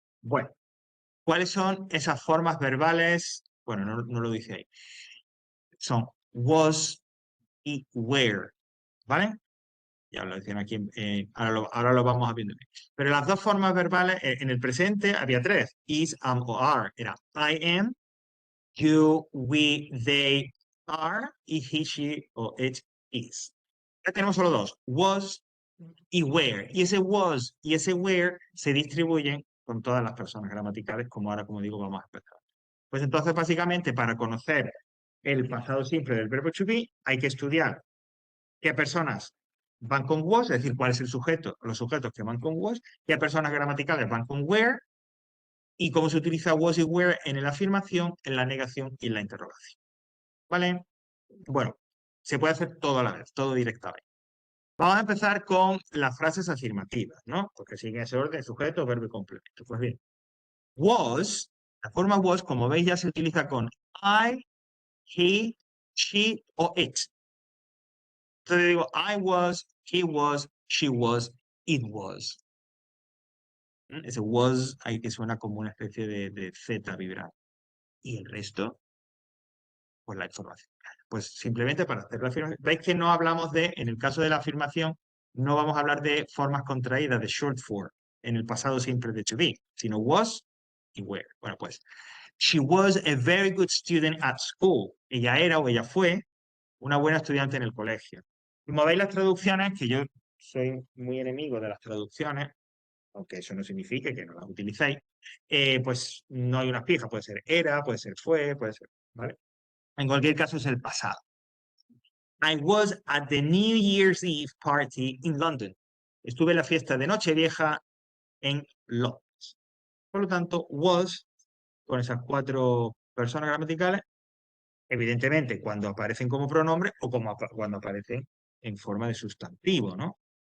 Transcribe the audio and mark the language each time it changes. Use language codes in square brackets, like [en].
[es] Bueno, ¿cuáles son esas formas verbales? Bueno, no lo dice ahí. Son was y were, ¿vale? Ya lo decían aquí, ahora lo vamos a ver. Pero las dos formas verbales, en el presente había tres, is, am o are. [en] Era I am, you, we, they are, y he, she o it is. [es] Ya tenemos solo dos, was y were. Y ese was y ese were se distribuyen con todas las personas gramaticales, como ahora, como digo, vamos a empezar. Pues entonces, básicamente, para conocer el pasado simple del verbo to be, hay que estudiar qué personas van con was, es decir, cuál es el sujeto, los sujetos que van con was, qué personas gramaticales van con were, y cómo se utiliza was y were en la afirmación, en la negación y en la interrogación. ¿Vale? Bueno, se puede hacer todo a la vez, todo directamente. Vamos a empezar con las frases afirmativas, ¿no? Porque siguen ese orden, sujeto, verbo y complemento. Pues bien, was, la forma was, como veis, ya se utiliza con I, he, she o it. [en] Entonces digo, I was, he was, she was, it was. [es] Ese was ahí que suena como una especie de Z vibrante. Y el resto, pues la información. Pues simplemente para hacer la afirmación. Veis que no hablamos en el caso de la afirmación, no vamos a hablar de formas contraídas, de short form, en el pasado simple de to be, sino was y were. Bueno, pues, [en] she was a very good student at school. [es] Ella era o ella fue una buena estudiante en el colegio. Como veis las traducciones, que yo soy muy enemigo de las traducciones, aunque eso no signifique que no las utilicéis, pues no hay una fija, puede ser era, puede ser fue, puede ser, ¿vale? En cualquier caso es el pasado. [en] I was at the New Year's Eve party in London. [es] Estuve en la fiesta de Nochevieja en Londres. Por lo tanto, was, con esas cuatro personas gramaticales, evidentemente cuando aparecen como pronombre o cuando aparecen en forma de sustantivo, ¿no?